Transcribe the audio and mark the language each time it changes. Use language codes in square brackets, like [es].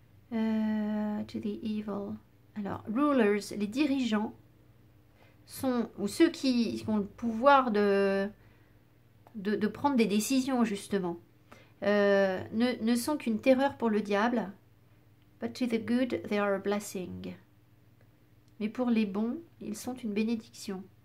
[en] To the evil. [fr] Alors, rulers, les dirigeants ou ceux qui ont le pouvoir de prendre des décisions, justement, ne sont qu'une terreur pour le diable. [en] But to the good, they are a blessing. [fr] Mais pour les bons, ils sont une bénédiction.